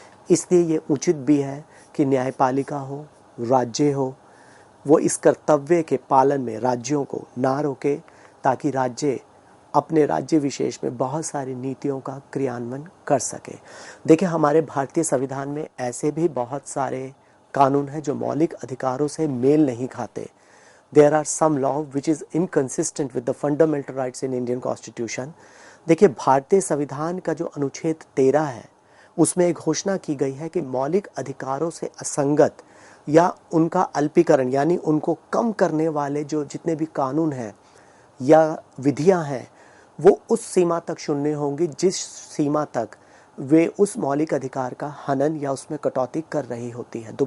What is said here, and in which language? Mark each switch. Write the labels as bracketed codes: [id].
[hi] इसलिए ये उचित भी है कि न्यायपालिका हो, राज्य हो, वो इस कर्तव्य के पालन में राज्यों को ना रोके ताकि राज्य अपने राज्य विशेष में बहुत सारी नीतियों का क्रियान्वयन कर सके। देखिए, हमारे भारतीय संविधान में ऐसे भी बहुत सारे कानून है जो मौलिक अधिकारों से मेल नहीं खाते। [en] There are some law which is inconsistent with the fundamental rights in Indian Constitution. [hi] देखिए, भारतीय संविधान का जो अनुच्छेद 13 है उसमें एक घोषणा की गई है कि मौलिक अधिकारों से असंगत या उनका अल्पीकरण यानी उनको कम करने वाले जो जितने भी कानून हैं या विधियां हैं वो उस सीमा तक शून्य होंगी जिस सीमा तक वे उस मौलिक अधिकार का हनन या उसमें कटौती कर रही होती है।